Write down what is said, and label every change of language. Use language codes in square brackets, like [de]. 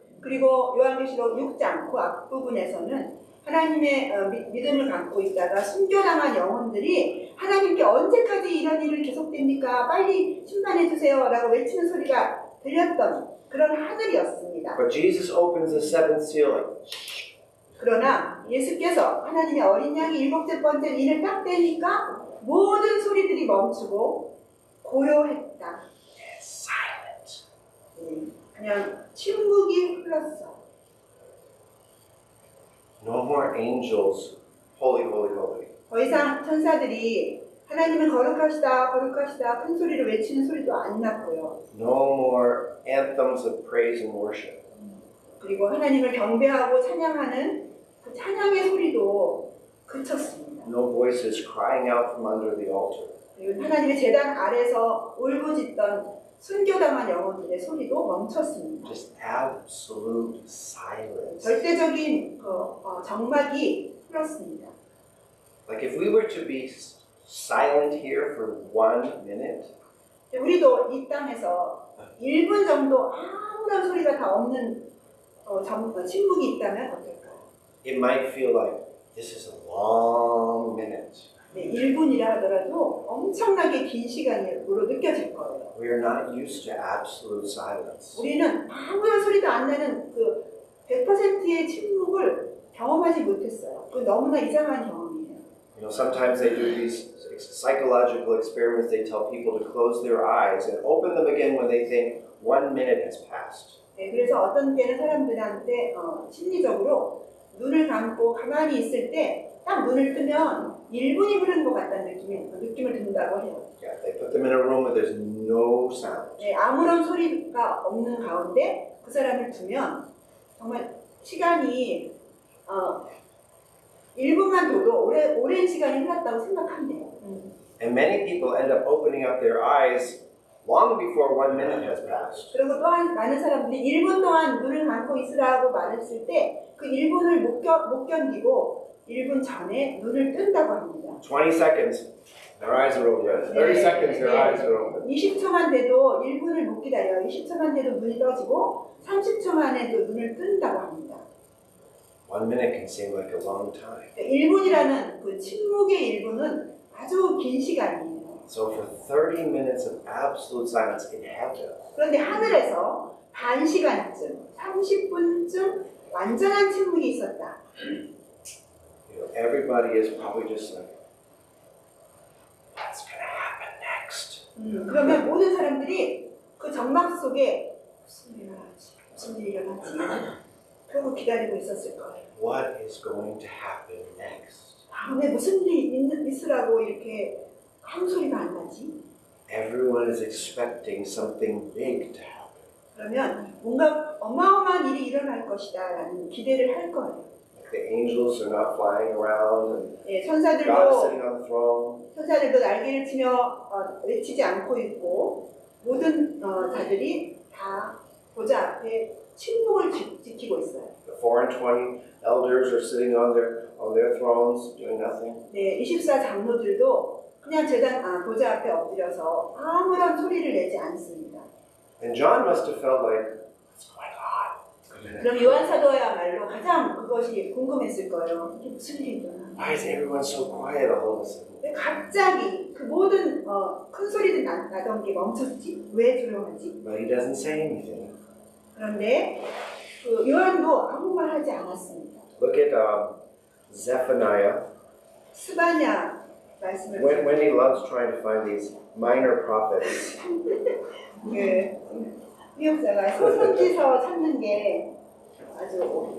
[ko] 그리고 요한계시록 6장 그 앞부분에서는 하나님의 믿음을 갖고 있다가 순교당한 영혼들이 하나님께 언제까지 이런 일을 계속됩니까? 빨리 심판해 주세요 라고 외치는 소리가 들렸던 그런 하늘이었습니다. [en] But Jesus opens the seventh seal like, [ko] 그러나 예수께서 하나님의 어린 양이 일곱째 번째 인을 딱 떼니까 모든 소리들이 멈추고 고요했다. [en] silent. [ko] 그냥 침묵이 흘렀어. [en] No more angels, holy, holy, holy. [ko] 더 이상 천사들이 하나님은 거룩하시다 거룩하시다 큰 소리로 외치는 소리도 안 났고요. [en] No more anthems of praise and worship. [ko] 그리고 하나님을 경배하고 찬양하는 그 찬양의 소리도 그쳤습니다. [en] No voices crying out from under the altar. [ko] 그리고 하나님의 제단 아래서 울부짖던 순교당한 영혼들의 소리도 멈췄습니다. [en] Just absolute silence. [ko] 절대적인 정막이 흘렀습니다. [en] Like if we were to be silent here for 1 minute, [ko] 우리도 이 땅에서 1분 정도 아무런 소리가 다 없는 침묵이 있다면 어떨까요? [en] it might feel like this is a long minute. [ko] 네, 1분이라 하더라도 엄청나게 긴 시간으로 느껴질 거예요. [en] We are not used to absolute silence. [ko] 우리는 아무런 소리도 안 나는 그 100%의 침묵을 경험하지 못했어요. 그 너무나 이상한 경험이에요. [en] You know, sometimes they do these psychological experiments. They tell people to close their eyes and open them again when they think 1 minute has passed. [ko] 네, 그래서 어떤 때는 사람들한테 심리적으로 눈을 감고 가만히 있을 때 딱 눈을 뜨면 1분이 흐른 것 같다는 느낌을 든다고 해요. [en] Yeah, they put them in a room where there's no sound. [ko] 네, 아무런 소리가 없는 가운데 그 사람을 두면 정말 시간이 1분만 둬도 오랜 시간이 흘렀다고 생각한대요. [en] And many people end up opening up their eyes long before 1 minute has passed. [ko] 그리고 또한 많은 사람들이 1분 동안 눈을 감고 있으라고 말했을 때 그 1분을 못 견디고 1분 전에 눈을 뜬다고 합니다. [en] 20 seconds, their eyes are open. 30 seconds, their eyes are open. [ko] 20초만 돼도 1분을 못 기다려요. 20초만 돼도 눈이 떠지고 30초 만에도 눈을 뜬다고 합니다. [en] 1 minute can seem like a long time. [ko] 1분이라는 그 침묵의 1분은 아주 긴 시간이에요. [en] So for 30 minutes of absolute silence in heaven, [ko] 그런데 하늘에서 반 시간쯤, 30분쯤 완전한 침묵이 있었다. [en] everybody is probably just like, what's going to happen next? [ko] 그러면 모든 사람들이 그 정막 속에 무슨 일이 일어나지? 무슨 일이 일어나지? 그러고 기다리고 있었을 거예요. [en] What is going to happen next? [ko] 다음에 무슨 일이 있으라고 이렇게 아무 소리가 안 나지? [en] Everyone is expecting something big to happen. [ko] 그러면 뭔가 어마어마한 일이 일어날 것이다 라는 기대를 할 거예요. [en] Like the angels are not flying around and [ko] 예, [en] God is sitting [ko] 천사들도 [en] on the throne. [ko] 날개를 치며 외치지 않고 있고 모든 자들이 다 보좌 앞에 침묵을 지키고 있어요. [en] The 4 and 20 elders are sitting on their thrones doing nothing. [ko] 네, 24 장로들도 그냥 보좌 앞에 엎드려서 아무런 소리를 내지 않습니다. [en] And John must have felt like, what's going on? [ko] 그럼 요한 사도야말로 가장 그것이 궁금했을 거예요. 이게 무슨 일이 일어나? [en] Why is everyone so quiet all of a sudden? [ko] 왜 갑자기 그 모든 큰 소리들 나던 게 멈췄지? 왜 조용하지? [en] But he doesn't say anything. [ko] 그런데 그 요한도 아무 말 하지 않았습니다. [en] Look at Zephaniah. [ko] 스바냐 말씀을 [en] Wendy loves trying to find these minor prophets. [ko] 미역사가 소선지서 찾는 게 아주